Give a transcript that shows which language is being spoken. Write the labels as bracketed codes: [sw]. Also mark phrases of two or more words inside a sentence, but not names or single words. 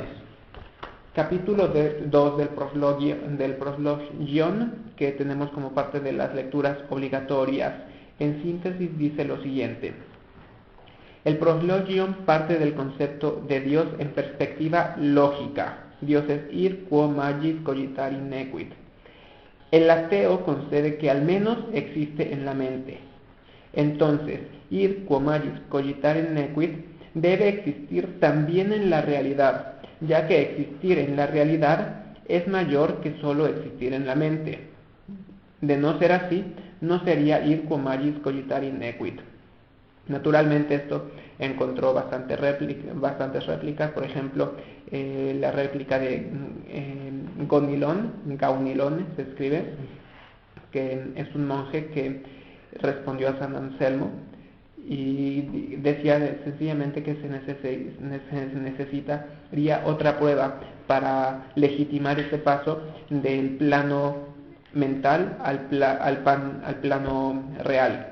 [es] Capítulo 2 del Proslogion, que tenemos como parte de las lecturas obligatorias. En síntesis dice lo siguiente: el Proslogion parte del concepto de Dios en perspectiva lógica. Dios es [la] ir quo magis cogitari nequit. [es] El ateo concede que al menos existe en la mente. Entonces, [la] ir quo magis cogitari nequit [es] debe existir también en la realidad, ya que existir en la realidad es mayor que solo existir en la mente. De no ser así, no sería [la] ir quo magis cogitari nequit. [es] Naturalmente esto encontró bastantes réplicas, por ejemplo, la réplica de Gaunilón se escribe, que es un monje que respondió a San Anselmo y decía sencillamente que se necesitaría otra prueba para legitimar ese paso del plano mental al plano real.